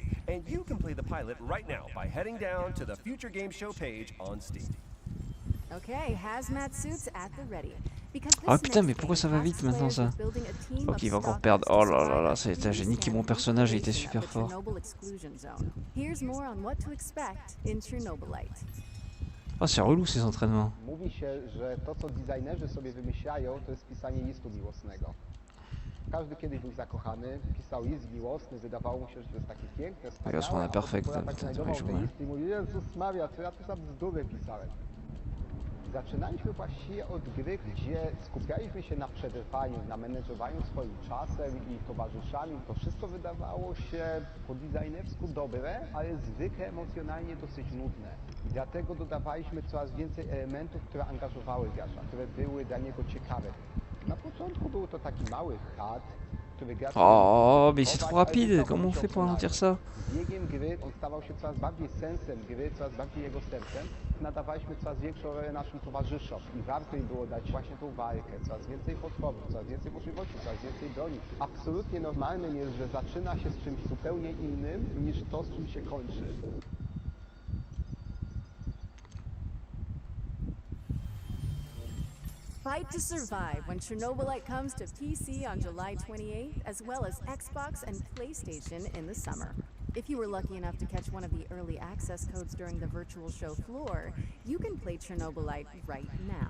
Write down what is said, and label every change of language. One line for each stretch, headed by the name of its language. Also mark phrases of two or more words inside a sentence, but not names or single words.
English: And you can play the pilot right now by heading down to the Future Game Show page on Steam. Okay, hazmat suits at the ready.
French: Ah putain, mais pourquoi ça va vite maintenant ça? Ok, il va encore perdre. Oh là là là, j'ai niqué mon personnage, il était super fort. Oh, c'est relou ces entraînements.
Polish: Mówi się, że to co designerzy sobie wymyślają, to jest pisanie listu miłosnego. Każdy kiedyś był zakochany, pisał list miłosny, wydawało mu się, że to jest takie piękne, wspaniałe, a potem tak znajdował ten list i mówi: Jezus Maria, co ja tu za bzdury pisałem. Zaczynaliśmy właściwie od gry, gdzie skupialiśmy się na przetrwaniu, na menedżowaniu swoim czasem i towarzyszami. To wszystko wydawało się po designersku dobre, ale zwykle emocjonalnie dosyć nudne. I dlatego dodawaliśmy coraz więcej elementów, które angażowały gracza, które były dla niego ciekawe. Na początku był to taki mały chat, który gracz...
French: Oh, mais c'est trop rapide, comment on fait pour ralentir ça?
Polish: Z biegiem gry on stawał się coraz bardziej sensem gry, coraz bardziej jego sercem. Nadawaliśmy coraz większą rolę naszym towarzyszom i warto im było dać właśnie tą walkę, coraz więcej potworów, coraz więcej możliwości, coraz więcej broni. Absolutnie normalnym jest, że zaczyna się z czymś zupełnie innym niż to, z czym się kończy.
English: Fight to survive when Chernobylite comes to PC on July 28th, as well as Xbox and PlayStation in the summer. If you were lucky enough to catch one of the early access codes during the virtual show floor, you can play Chernobylite right now.